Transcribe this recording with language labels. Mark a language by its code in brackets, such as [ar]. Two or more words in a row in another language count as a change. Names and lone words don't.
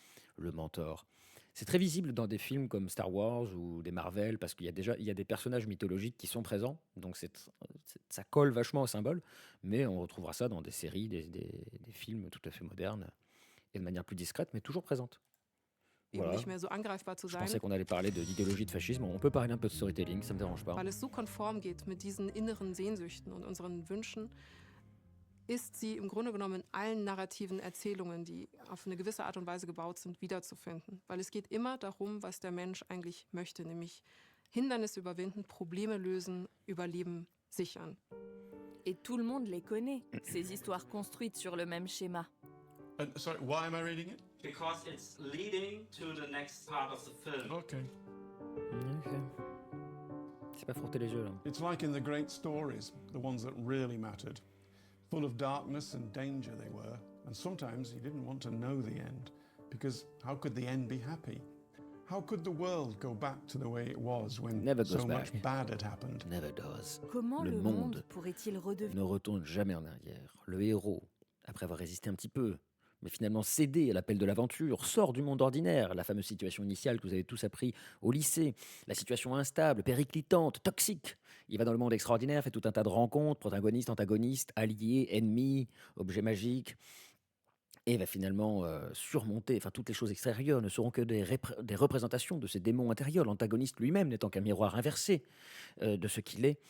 [fr] Le mentor. C'est très visible dans des films comme Star Wars ou des Marvel, parce qu'il y a des personnages mythologiques qui sont présents, donc ça colle vachement au symbole, mais on retrouvera ça dans des séries, des films tout à fait modernes, et de manière plus discrète, mais toujours présente. [de] eben [fr] Voilà. [de] nicht mehr so angreifbar zu [fr] Je [de] sein, [fr] pensais qu'on allait parler d'idéologie de fascisme, on peut parler un peu de storytelling, ça me dérange pas. [de] weil es so konform geht mit diesen inneren Sehnsüchten und unseren Wünschen, ist sie im Grunde genommen in allen narrativen Erzählungen, die auf eine gewisse Art und Weise gebaut sind, wiederzufinden. Weil es geht immer darum, was der Mensch eigentlich möchte, nämlich Hindernisse überwinden, Probleme lösen, Überleben sichern. [fr] Et tout le monde les connaît, ces histoires construites sur le même schéma. [en] Sorry, why am I reading it? Because it's leading to the next part of the film. Okay. [fr] Ok. C'est pas frotter les yeux là. [en] It's like in the great stories, the ones that really mattered. Full of darkness and danger they were, and sometimes you didn't want to know the end, because how could the end be happy? How could the world go back to the way it was when Never goes so much back. bad had happened? Never does. [fr] Comment Le le monde monde pourrait-il redevenir Ne retourne jamais en arrière. Le héros, après avoir résisté un petit peu, mais finalement cédé à l'appel de l'aventure, sort du monde ordinaire, la fameuse situation initiale que vous avez tous appris au lycée, la situation instable, périclitante, toxique. Il va dans le monde extraordinaire, fait tout un tas de rencontres, protagonistes, antagonistes, alliés, ennemis, objets magiques, et va finalement surmonter, enfin toutes les choses extérieures ne seront que des représentations de ces démons intérieurs, l'antagoniste lui-même n'étant qu'un miroir inversé de ce qu'il est.